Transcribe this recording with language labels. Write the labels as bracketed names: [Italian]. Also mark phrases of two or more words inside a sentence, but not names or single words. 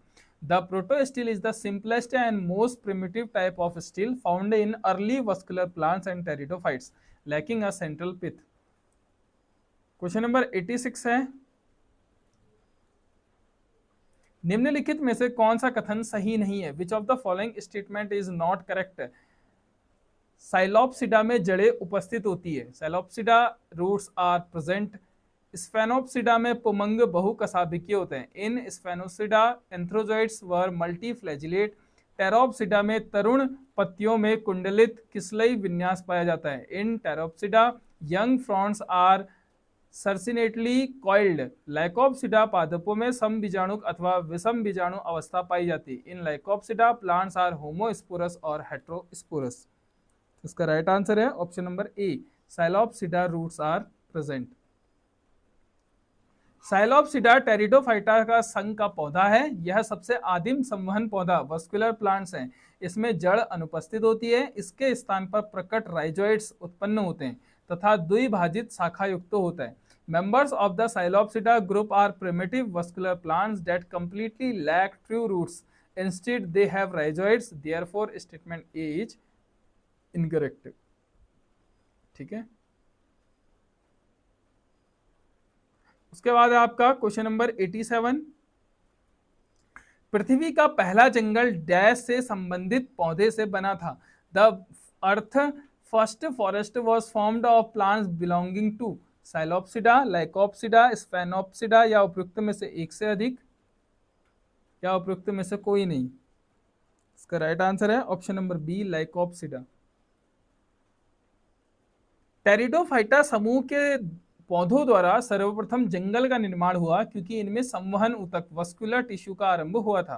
[English] The proto stele is the simplest and most primitive type of stele found in early vascular plants and pteridophytes lacking a central pith. Question number [Hindi] 86 है, निम्नलिखित में से कौन सा कथन सही नहीं है? [English] Which of the following statement is not correct? [Hindi] साइलोप्सिडा में जड़ें उपस्थित होती है। [English] Psilopsida roots are present. [Hindi] स्फेनोप्सिडा में पुमंग बहुकशाभिकीय होते हैं। [English] In Sphenopsida antherozoids were multiflagellate. [Hindi] टेरोप्सिडा में तरुण पत्तियों में कुंडलित किसलई विन्यास पाया जाता है। [English] In Pteropsida young fronds are circinately coiled. [Hindi] लाइकोप्सिडा पादपों में समबीजाणुक अथवा विषम बीजाणु अवस्था पाई जाती है। [English] In Lycopsida plants are homosporous or heterosporous. [Hindi] इसका [English] right answer [Hindi] है [English] option number A, Psilopsida roots are present. [Hindi] साइलोप्सिडा टेरिडोफाइटा का संघ का पौधा है। यह सबसे आदिम संवहन पौधा [English] vascular plants [Hindi] है। इसमें जड़ अनुपस्थित होती है। इसके स्थान पर प्रकट राइजोइड्स उत्पन्न होते हैं तथा द्विभाजित शाखा युक्त होता है। [English] Members of the Silopsida group are primitive vascular plants that completely lack true roots. Instead, they have rhizoids. Therefore, statement A is incorrect. [Hindi] ठीक है। उसके बाद आपका [English] question number [Hindi] 87। पृथ्वी का पहला जंगल डैश से संबंधित पौधे से बना था। [English] The earth first forest was formed of plants belonging to Psilopsida, Lycopsida, Sphenopsida [Hindi] या उपयुक्त में से एक से अधिक या उपयुक्त में से कोई नहीं। इसका [English] right answer [Hindi] है [English] option number B, [Hindi] लाइकोप्सिडा। टेरिडोफाइटा समूह के पौधों द्वारा सर्वप्रथम जंगल का निर्माण हुआ क्योंकि इनमें संवहन ऊतक [English] vascular tissue [Hindi] का आरंभ हुआ था।